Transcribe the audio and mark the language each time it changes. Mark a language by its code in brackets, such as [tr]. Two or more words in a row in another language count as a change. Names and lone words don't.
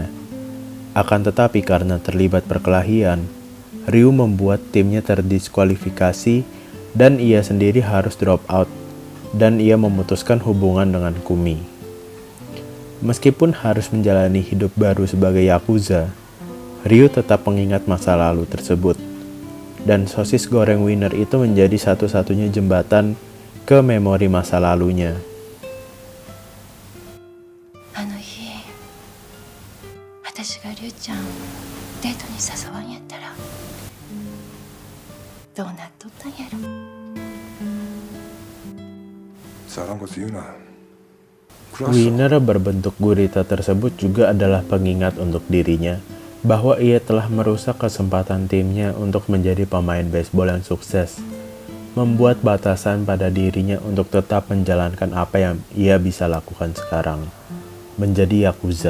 [id] Akan tetapi karena terlibat perkelahian, Ryu membuat timnya terdiskualifikasi dan ia sendiri harus [en] drop out, [id] dan ia memutuskan hubungan dengan Kumi. Meskipun harus menjalani hidup baru sebagai Yakuza, Ryu tetap mengingat masa lalu tersebut, dan sosis goreng Winner itu menjadi satu-satunya jembatan ke memori masa lalunya. [ja] あの日私がりゅうちゃんデートに誘わんやったらどうなっとったんやろ。 [id] Salah kok Yuna. Winner berbentuk gurita tersebut juga adalah pengingat untuk dirinya bahwa ia telah merusak kesempatan timnya untuk menjadi pemain baseball yang sukses, membuat batasan pada dirinya untuk tetap menjalankan apa yang ia bisa lakukan sekarang, menjadi Yakuza.